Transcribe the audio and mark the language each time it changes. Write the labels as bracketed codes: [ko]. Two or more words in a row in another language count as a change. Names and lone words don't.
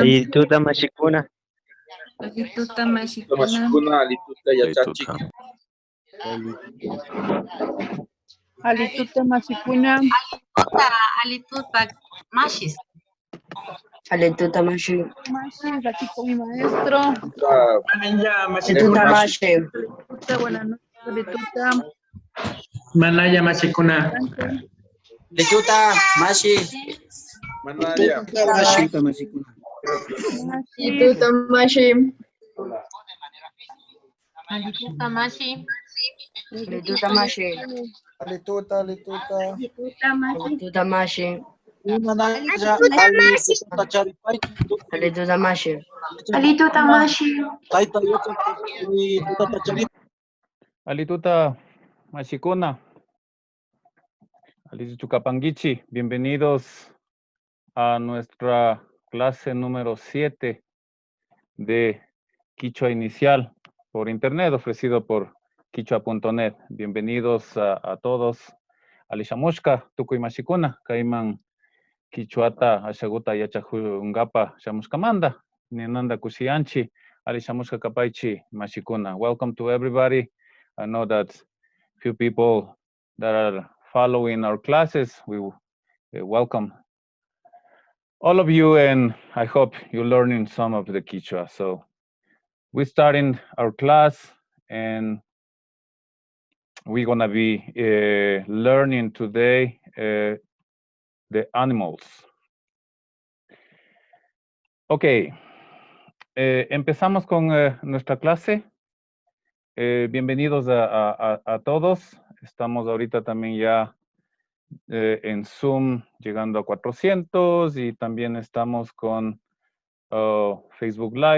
[qu] Alituta mashikuna. Alituta mashikuna. Mashikuna alituta yachachik. Alituta mashikuna. Alituta mashis. Alituta mashi. Mashi, [es] aquí con mi maestro. [qu] Alituta mashi. Alituta, [es] buenas noches. [qu] Alituta. Manaya mashikuna. Alituta mashi. Manaya. Alituta mashi. Alituta mashi. Alituta mashi. Alituta mashi. Alituta. Alituta mashi. Alituta mashi. Alituta mashi. Alituta mashikuna. Alituchucapanguichi, [es] bienvenidos a nuestra clase número 7 de Quichua Inicial por Internet, ofrecido por Quichua.net. Bienvenidos a todos. [qu] Alishamushka, Tukuy Mashikuna, Kaiman Quichuata, Ashaguta Yachahungapa, Shamushkamanda, Ninanda Kushianchi, Alishamushka Kapaichi, Mashikuna. [en] Welcome to everybody. I know that few people that are following our classes, we welcome all of you, and I hope you're learning some of the Quichua. So we're starting our class, and we're gonna be learning today the animals. [es] Okay, empezamos con nuestra clase. Bienvenidos a todos. Estamos ahorita también ya en Zoom llegando a 400 y también estamos con Facebook Live